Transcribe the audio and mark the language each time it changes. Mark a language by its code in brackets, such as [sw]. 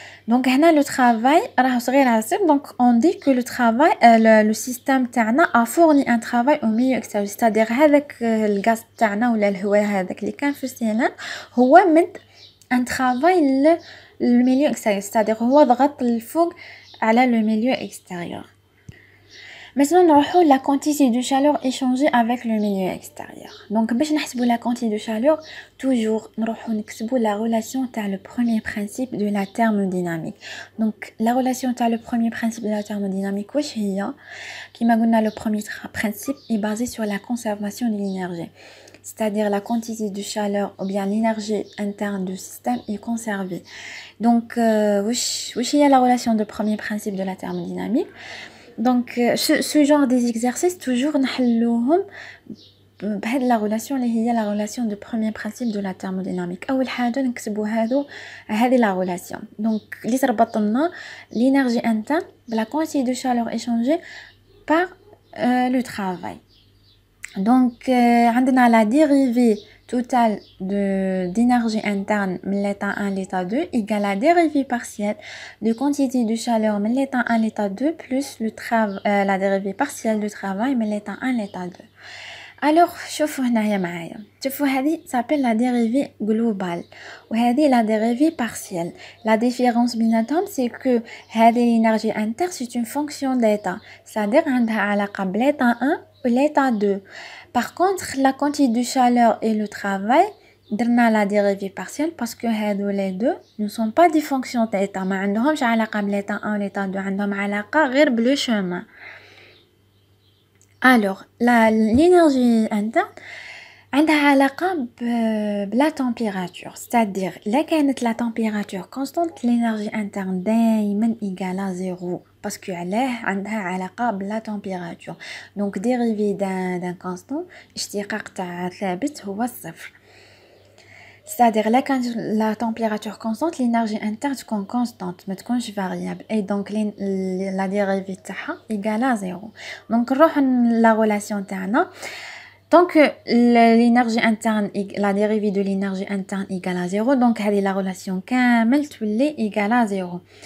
[fr] donc [ar] هنا [fr] le travail [ar] راه صغير على صفر [fr] donc on dit que le travail le système [ar] تاعنا [fr] a fourni un travail au milieu extérieur. c'est-à-dire [ar] هذاك الغاز تاعنا ولا الهواء هذاك اللي كان في السيلان هو مد [fr] un travail le milieu extérieur [ar] c'est-à-dire هو ضغط الفوق على [fr] le milieu extérieur. maintenant [ar] نروحو [fr] la quantité de chaleur échangée avec le milieu extérieur. donc [ar] باش نحسبوا [fr] la quantité de chaleur toujours [ar] نروحو نكتبوا [fr] la relation [ar] تاع [fr] le premier principe de la thermodynamique. donc la relation [ar] تاع [fr] le premier principe de la thermodynamique [ar] واش هي؟ كما قلنا [fr] le premier principe est basé sur la conservation de l'énergie. c'est-à-dire la quantité de chaleur ou bien l'énergie interne du système est conservée. donc [ar] واش هي [fr] la relation de premier principe de la thermodynamique. donc ce genre des exercices toujours [ar] نحلوهم بهاد [fr] لا غولاسيون [ar] اللي هي [fr] لا غولاسيون دو بروميير برينسيپ دو لا thermodynamique. [ar] اول حاجه نكتبوا هذه [fr] لا غولاسيون دونك [ar] اللي تربط لنا [fr] l'énergie interne بلا quantité de chaleur échangée par le travail. Donc [ar] عندنا [fr] la dérivée totale d'énergie interne [ar] من [fr] l'état 1 l'état 2 égale la dérivée partielle de quantité de chaleur من l'état 1 l'état 2 plus la dérivée partielle de travail من l'état 1 l'état 2. Alors [ar] شوفوا هنايا معايا شوفوا هذه [fr] s'appelle la dérivée globale [ar] وهذه [fr] la dérivée partielle. La différence [ar] بيناتهم [fr] c'est que [ar] هذه [fr] l'énergie interne c'est une fonction d'état, c'est-à-dire [ar] عندها علاقة [fr] بl'état 1 ou l'état 2. Par contre la quantité de chaleur et le travail [ar] درنا [fr] la dérivée partielle parce que [ar] هادو [fr] les deux ne sont pas des fonctions d'état, [ar] ما عندهمش علاقة [fr] بl'état 1 و l'état 2, [ar] عندهم علاقة غير بلو [fr] chemin. Alors, l'énergie interne [ar] عندها علاقة بلا [fr] température, c'est-à-dire là [ar] كانت [fr] la température constante l'énergie interne [ar] دايما [fr] égale à 0 parce que [ar] علاه عندها علاقة بلا [fr] température. Donc dérivé d'un constant [ar] اشتقاق تاع ثابت هو الصفر. [fr] C'est-à-dire là quand la température constante l'énergie interne [ar] تكون [fr] constante [ar] ما تكونش [fr] variable et donc la dérivée [ar] تاعها [fr] égale à 0. Donc [ar] نروح [fr] la relation [ar] تاعنا [fr] tant que l'énergie interne la dérivée de l'énergie interne égale à 0 donc [ar] هذه [fr] la relation [ar] كامل تولي [fr] égale à 0.